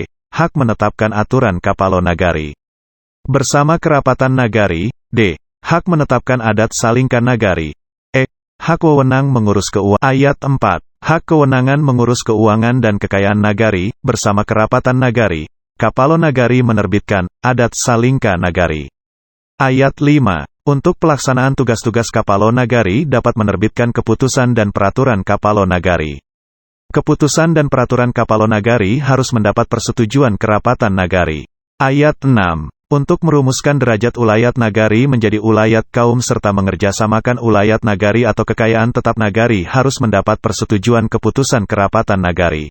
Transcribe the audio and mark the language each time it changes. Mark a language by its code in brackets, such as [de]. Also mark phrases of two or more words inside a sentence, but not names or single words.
[id] Hak menetapkan aturan Kapalo Nagari. Bersama Kerapatan Nagari, d. Hak menetapkan [min] adat salingkan nagari, [id] e. Hak wewenang mengurus keuangan. Ayat 4. Hak kewenangan mengurus keuangan dan kekayaan nagari, bersama Kerapatan Nagari. Kapalo Nagari menerbitkan [min] adat salingka nagari. [id] Ayat 5. Untuk pelaksanaan tugas-tugas Kapalo Nagari dapat menerbitkan keputusan dan peraturan Kapalo Nagari. Keputusan dan peraturan Kapalo Nagari harus mendapat persetujuan Kerapatan Nagari. Ayat 6. Untuk merumuskan derajat ulayat nagari menjadi ulayat kaum serta mengerjasamakan ulayat nagari atau kekayaan tetap nagari harus mendapat persetujuan keputusan Kerapatan Nagari.